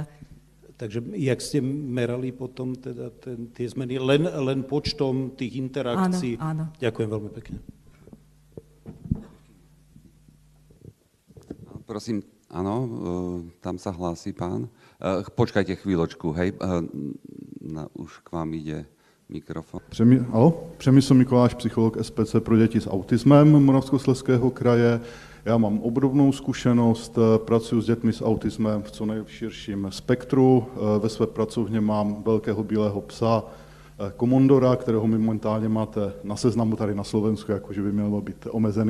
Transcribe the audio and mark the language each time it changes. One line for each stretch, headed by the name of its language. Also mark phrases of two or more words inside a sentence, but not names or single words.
Slovak: Takže jak ste merali potom teda tie zmeny? Len počtom tých interakcií? Áno, áno. Ďakujem veľmi pekne. Prosím, áno, tam sa hlási pán. Počkajte chvíľočku, hej, už k vám ide mikrofon.
Czech: Přemysl Mikoláš, psycholog SPC pro děti s autismem Moravskoslezského kraje. Já mám obdobnou zkušenost, pracuji s dětmi s autismem v co nejširším spektru. Ve své pracovně mám velkého bílého psa, komondora, kterého mi momentálně máte na seznamu tady na Slovensku, jakože by mělo být omezený